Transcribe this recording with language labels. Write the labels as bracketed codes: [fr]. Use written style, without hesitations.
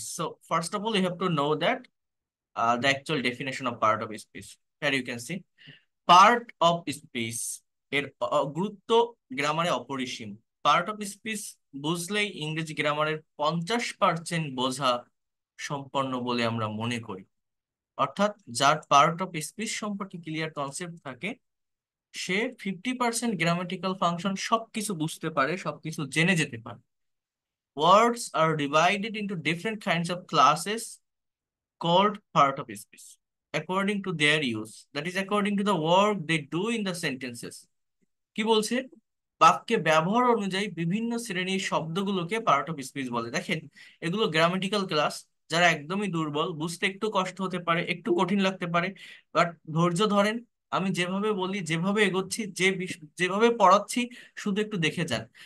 [en] So first of all, you have to know that the actual definition of part of speech. Here you can see part of speech [bn] এর গুরুত্ব গ্রামারে অপরিসীম। Part of speech বুঝলেই ইংরেজি গ্রামারের 50% বোঝা সম্পন্ন বলে আমরা মনে করি। অর্থাৎ যার পার্ট অফ স্পিচ সম্পর্কে ক্লিয়ার কনসেপ্ট থাকে সে 50% গ্রামাটিক্যাল ফাংশন সবকিছু বুঝতে পারে, সবকিছু জেনে যেতে পারে। [en] Words are divided into different kinds of classes called part of speech according to their use. That is, according to the work they do in the sentences. [bn] কি বলছে? বাক্যে ব্যবহার অনুযায়ী বিভিন্ন শ্রেণীর শব্দগুলোকে পার্ট অফ স্পিচ বলে। দেখেন, এগুলো গ্রামাটিক্যাল ক্লাস। যারা একদমই দুর্বল, বুঝতে একটু কষ্ট হতে পারে, একটু কঠিন লাগতে পারে, বাট ধৈর্য ধরেন। আমি যেভাবে বলি, যেভাবে এগোচ্ছি, যেভাবে পড়াচ্ছি, শুধু একটু দেখে যান।